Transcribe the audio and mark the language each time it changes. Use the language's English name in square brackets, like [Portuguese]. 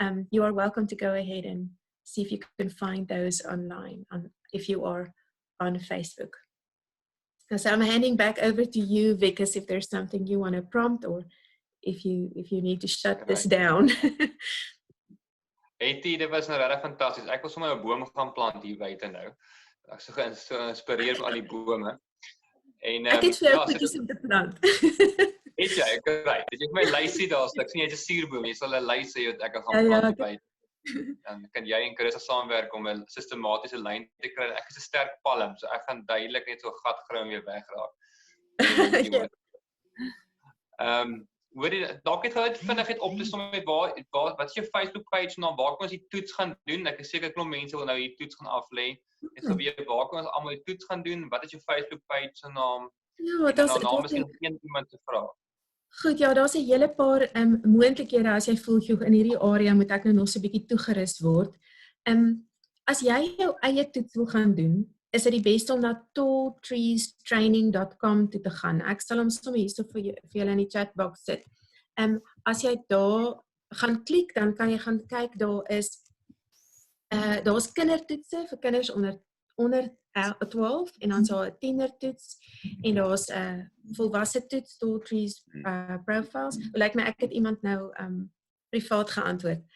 [English] You are welcome to go ahead and see if you can find those online if you are on Facebook. So I'm handing back over to you, Vickers, if there's something you want to prompt, or if you need to shut this down. [Afrikaans] Hettie, dit was nou regtig fantasties. Ek wil sommer 'n boom gaan plant hier buite nou. Ek so geïnspireer met al die bome. En ek het vir jou goedjies om te plant. Het jy? Right. Dit is my lysie daar. Ek sien jy het 'n suurboom. Jy sal 'n lys hê wat ek gaan plant hier buite. Dan kan jy en Chris saamwerk om 'n sistematiese lyn te kry. Ek is 'n sterk palm, so ek gaan duidelik net so 'n gat grou en weer wegraak. Hoor jy, dalk het jy vinnig op te som met wat is jou Facebook page naam, waar kan ons die toets gaan doen? Ek is seker klomp mense wil nou die toets gaan aflê. Ek sal weet waar kan ons almal die toets gaan doen? Wat is jou Facebook page se naam? Ja, En dan naam miskien een iemand te vra. Goed, ja, daar's 'n hele paar moontlikhede as jy voel jy in hierdie area moet ek nou nog so 'n bietjie toegerus word. As jy jou eie toets wil gaan doen, is dit die beste om na talltreestraining.com toe te gaan. Ek sal hom sommer hierso vir julle in die chatbox sit. As jy daar gaan klik, dan kan jy gaan kyk, daar's kindertoetse vir kinders onder 12 en dan so 'n tienertoets en daar's 'n volwasse toets, Talltrees profiles. Lyk my ek het iemand nou privaat geantwoord.